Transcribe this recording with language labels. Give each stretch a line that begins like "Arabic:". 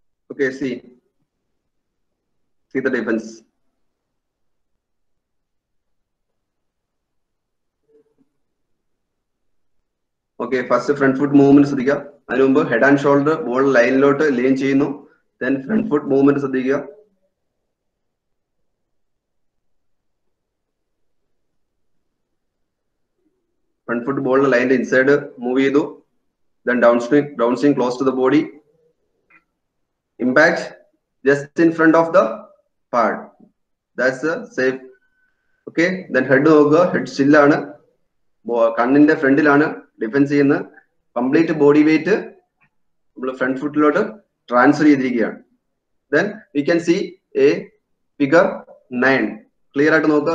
English: Okay, see the difference. Okay, first front foot movement
Malayalam: ശ്രദ്ധിക്കുക. അതിനു മുമ്പ് head and shoulder ball ലൈനിലോട്ട് lean ചെയ്യുന്നു.
English: Then front foot movement
Malayalam: ശ്രദ്ധിക്കുക.
English: Front foot ball line inside move ചെയ്തു. Then downswing close to the body. Impact just in front of the pad. That's a safe. Okay, then head
Malayalam: നോക്കുക. Head still ആണ്, കണ്ണിന്റെ ഫ്രണ്ടിലാണ് defence ചെയ്യുന്ന. Complete body weight നമ്മൾ front ഫുട്ടിലോട്ട് transfer ചെയ്തിരിക്കുകയാണ്.
English: Then we can see a figure 9. Clear
Malayalam: ആയിട്ട് നോക്കുക.